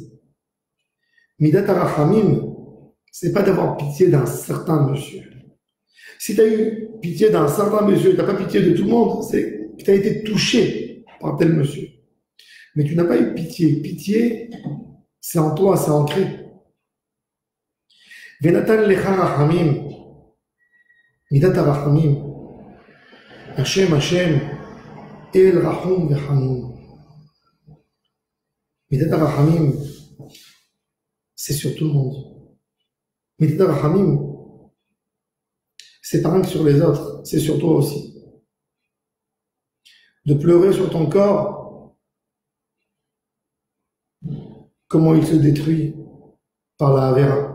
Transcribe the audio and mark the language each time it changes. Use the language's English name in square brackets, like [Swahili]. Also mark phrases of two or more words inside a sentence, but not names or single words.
[Hebrew] מידת הרחמים, [French] c'est pas d'avoir pitié d'un certain monsieur. Si tu as eu pitié d'un certain monsieur, tu n'as pas pitié de tout le monde, c'est que tu as été touché par tel monsieur. Mais tu n'as pas eu pitié. Pitié, c'est en toi, c'est ancré. [Hebrew] ונתן לך רחמים, מידת הרחמים, השם, השם, אל רחום וחנון. מידת הרחמים, [French] c'est sur tout le monde. [Hebrew] מידת הרחמים, [French] c'est pas rien que sur les autres, c'est sur toi aussi. De pleurer sur ton corps, comment il se détruit par la Havera.